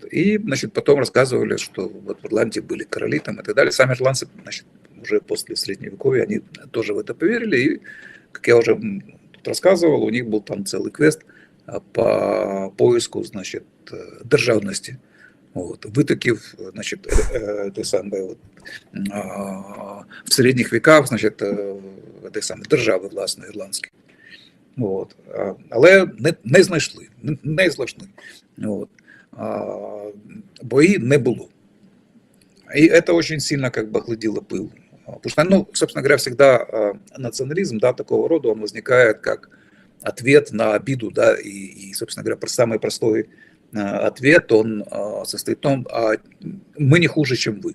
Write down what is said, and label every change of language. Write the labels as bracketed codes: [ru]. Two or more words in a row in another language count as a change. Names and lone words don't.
[ru] И, значит, потом рассказывали, что вот в Ирландии были короли там, и так далее. Сами ирландцы, значит, уже после Средневековья, они тоже в это поверили и как я уже тут рассказывал, у них был там целый квест по поиску, значит, державности. Вот. [uk] Витоків, значить, той самий, от, в середніх віках, значить, той самий, держави, власне, ірландські. От. Але не знайшли. Не знайшли. От. Бої не було. [ru] И это очень сильно как бы охладило пыл. Потому что, ну, собственно говоря, всегда национализм, да, такого рода, он возникает как ответ на обиду, да, и собственно говоря, самый простой ответ, он состоит в том, мы не хуже, чем вы.